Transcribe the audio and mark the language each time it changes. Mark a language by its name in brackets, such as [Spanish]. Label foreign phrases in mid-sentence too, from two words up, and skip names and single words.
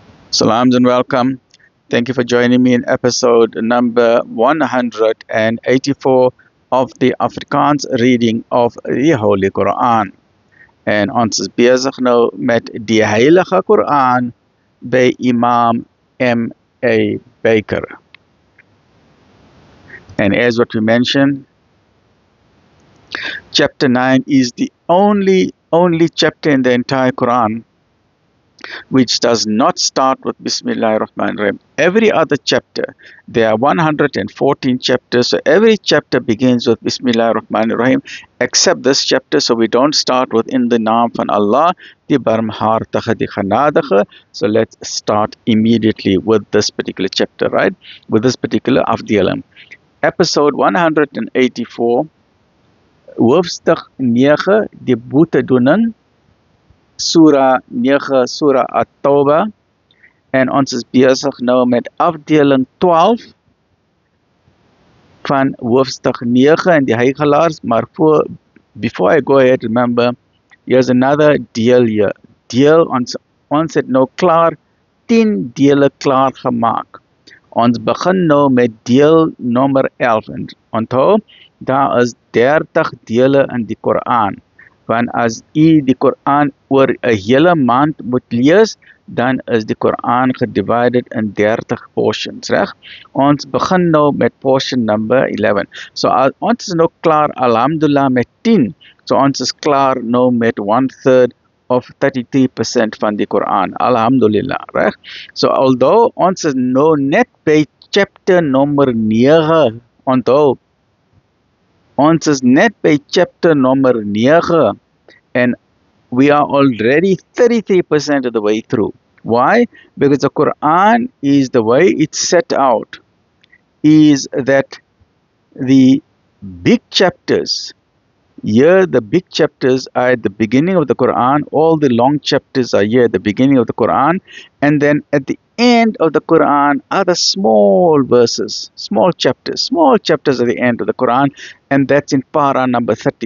[English] Salams and welcome. Thank you for joining me in episode number 184 of the Afrikaans reading of the Holy Quran. [Afrikaans] En ons is bezig nou met die Heilige Quran by Imam M.A. Baker. [English] And as what we mentioned, chapter 9 is the only chapter in the entire Quran which does not start with [Arabic] بسم الله الرحمن الرحيم. [English] Every other chapter, there are 114 chapters, so every chapter begins with [Arabic] بسم الله الرحمن الرحيم, [English] except this chapter, so we don't start with in the [Afrikaans] naam van Allah, die barmhartige, die genadige. [English] So let's start immediately with this particular chapter, right? With this particular afdeling. Episode 184, [Afrikaans] hoofstuk 9, die boetedoening, [English] Surah 9, Surah At-Tawbah. [Afrikaans] En ons is bezig nou met afdeling 12 van hoofstuk 9 in die Heiligelaars. [English] Maar before I go ahead, remember, here's another [Afrikaans] deel hier. Ons het nou klaar 10 dele klaar gemaakt. Ons begin nou met deel nummer 11. En onthou, daar is 30 dele in die Koran. Want as u die Koran oor 'n hele maand moet lees, dan is die Koran gedivided in 30 portions, reg? Ons begin nou met [English] portion number 11. [Afrikaans] So ons is nou klaar, alhamdulillah, met 10. So ons is klaar nou met 1/3 of 33% van die Koran, alhamdulillah, reg? [English] So although [Afrikaans] ons is nou net by [English] chapter number 9, [Afrikaans] onthou, ons is net by [English] chapter number 9 and we are already 33% of the way through. Why? Because the Quran is the way it's set out is that the big chapters, here the big chapters are at the beginning of the Quran, all the long chapters are here at the beginning of the Quran, and then at the end of the Quran are the small verses, small chapters at the end of the Quran, and that's in para number 30.